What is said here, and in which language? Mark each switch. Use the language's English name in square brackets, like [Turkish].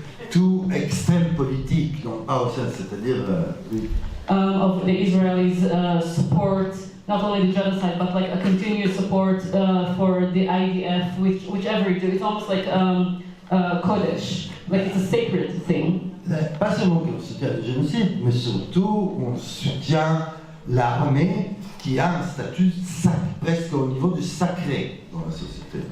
[French] Tout extrême politique, donc pas au sein, c'est-à-dire [English] of the Israelis support not only the genocide but like a continuous support for the IDF, whichever you do. It's almost like Kodesh, like it's a sacred thing. [French] Pas seulement qu'on soutient le génocide, mais surtout on soutient l'armée qui a un statut presque au niveau du sacré dans la société.